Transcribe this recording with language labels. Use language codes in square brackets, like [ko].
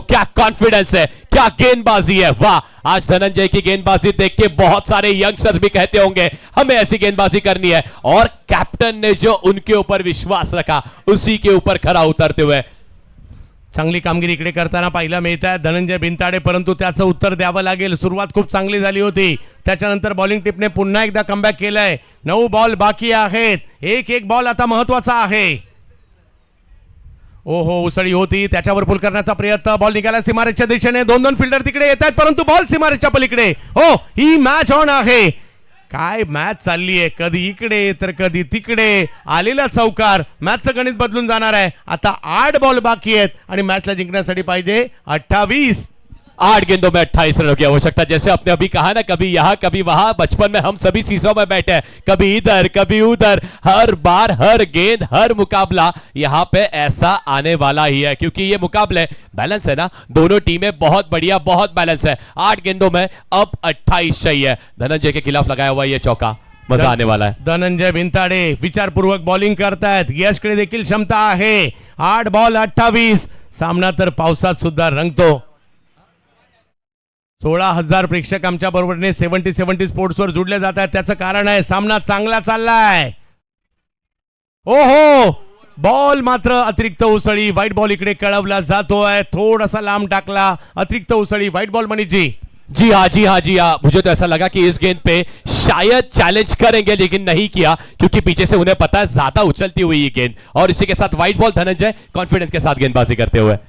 [hi] क्या कॉन्फिडेंस है, क्या गेंदबाजी है. वाह, आज धनंजय की गेंदबाजी देख के बहुत सारे यंगस्टर्स भी कहते होंगे हमें ऐसी गेंदबाजी करनी है. और कैप्टन ने जो उनके ऊपर विश्वास रखा, उसी के ऊपर खरा उतरते हुए [mr] चांगली कामगिरी इकडे करताना पाहायला मिळत आहे धनंजय भिंताडे, परंतु त्याचं उत्तर द्यावं लागेल. सुरुवात खूप चांगली झाली होती, त्याच्यानंतर बॉलिंग टिपने पुन्हा एकदा कमबॅक केलंय. 9 बॉल बाकी आहेत. एक बॉल आता महत्वाचा आहे. ओहो, उसळी होती, त्याच्यावर पुल करण्याचा प्रयत्न. बॉल निघाला सीमारेषच्या दिशेने. 2 फिल्डर तिकडे येत आहेत, परंतु बॉल सीमारेषच्या पलीकडे. हो, ही मॅच ऑन आहे. काय मॅच चालली आहे, कधी इकडे तर कधी तिकडे. आलेला चौकार, मॅचचं गणित बदलून जाणार आहे. आता 8 बॉल बाकी आहेत आणि मॅचला जिंकण्यासाठी पाहिजे 28. [hi] 8 गेंदों में 28 रनों की आवश्यकता. जैसे आपने अभी कहा ना, कभी यहाँ कभी वहां. बचपन में हम सभी सीसों में बैठे हैं, कभी इधर कभी उधर. हर बार हर गेंद हर मुकाबला यहाँ पे ऐसा आने वाला ही है, क्योंकि ये मुकाबले बैलेंस है ना. दोनों टीमें बहुत बढ़िया, बहुत बैलेंस है. 8 गेंदों में अब 28 चाहिए. धनंजय के खिलाफ लगाया हुआ ये चौका, मजा आने वाला है. [mr] धनंजय भिंताडे विचारपूर्वक बॉलिंग करतायत. यशकडे देखील क्षमता आहे. 8 बॉल 28. सामना तर पावसात सुद्धा रंगतो. 16,000 प्रेक्षक आमच्या बरोबरने 70 स्पोर्ट्सवर जुडले जात आहेत. त्याचं कारण आहे सामना चांगला चाललाय. ओहो, बॉल मात्र अतिरिक्त उसळी. व्हाईट बॉल इकडे कळवला जातोय, थोडासा लांब टाकला. अतिरिक्त उसळी, व्हाईट बॉल. मनीषजी, [hi] जी हाँ जी हाँ जी हाँ, मुझे तो ऐसा लगा कि इस गेंद पे शायद चैलेंज करेंगे, लेकिन नहीं किया, क्योंकि पीछे से उन्हें पता है ज्यादा उछलती हुई ये गेंद. और इसी के साथ व्हाइट बॉल. धनंजय कॉन्फिडेंस के साथ गेंदबाजी करते हुए.